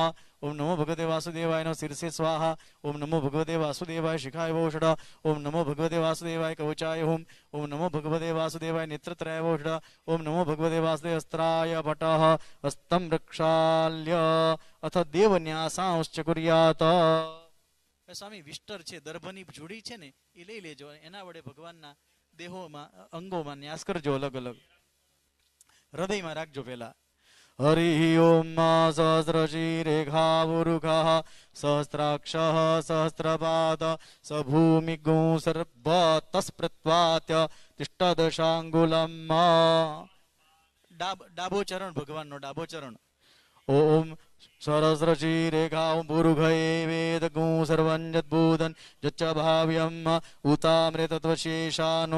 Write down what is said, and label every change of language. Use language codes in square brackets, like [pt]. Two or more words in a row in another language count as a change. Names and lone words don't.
[sa] ओम नमो भगवते वासुदेवाय नमः शिरसे स्वाहा. ओम नमो भगवते वासुदेवाय शिखाय वोषड. ओम नमो भगवते वासुदेवाय कवचाय होम. ओम नमो भगवते वासुदेवाय नेत्रत्रय वोषड. ओम नमो भगवते वासुदेवाय अस्त्राय पटः हस्तं प्रक्षाल्य अथ देवन्यासांश्च कुर्यात्. [gu] સ્વામી વિસ્ટર છે, દર્ભની જોડી છે ને એ લઈ લેજો, એના વડે ભગવાનના દેહોમાં અંગોમાં ન્યાસ કરજો અલગ અલગ. હૃદયમાં રાખજો પેલા. [sa] हरिः ॐ सहस्रशीरेखावुरुखः सहस्राक्षः सहस्रपाद स भूमिगुं सर्वतस्पृत्वात्य तिष्ठदशाङ्गुलम् [gu] ડાબો ચરણ ભગવાન નો ડાબો ચરણ [sa] ओम सहस्रशीरेखा पुरुघये वेदगुं सर्वं यद्बोधन् यच्च भाव्यम् उतामृतत्वशेषानो